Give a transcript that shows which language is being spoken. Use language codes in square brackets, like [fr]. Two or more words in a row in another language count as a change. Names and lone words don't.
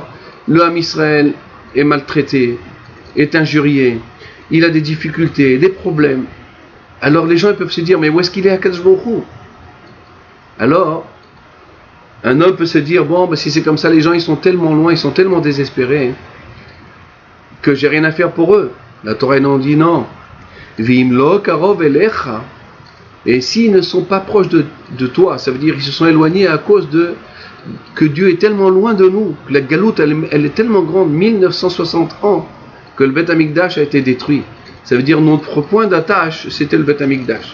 [fr] Le [he] עם ישראל [fr] est maltraité, est injurié, il a des difficultés, des problèmes. Alors les gens ils peuvent se dire, mais où est-ce qu'il est [he] הקדוש ברוך הוא? [fr] Alors, un homme peut se dire, bon, si c'est comme ça, les gens ils sont tellement loin, ils sont tellement désespérés, que j'ai rien à faire pour eux. La Torah nous dit non. [he] ואם לא קרוב אליך. [fr] Et s'ils ne sont pas proches de toi, ça veut dire qu'ils se sont éloignés à cause que Dieu est tellement loin de nous, que la galoute elle est tellement grande, 1960 ans, que le [he] בית המקדש [fr] a été détruit. Ça veut dire notre point d'attache, c'était le [he] בית המקדש.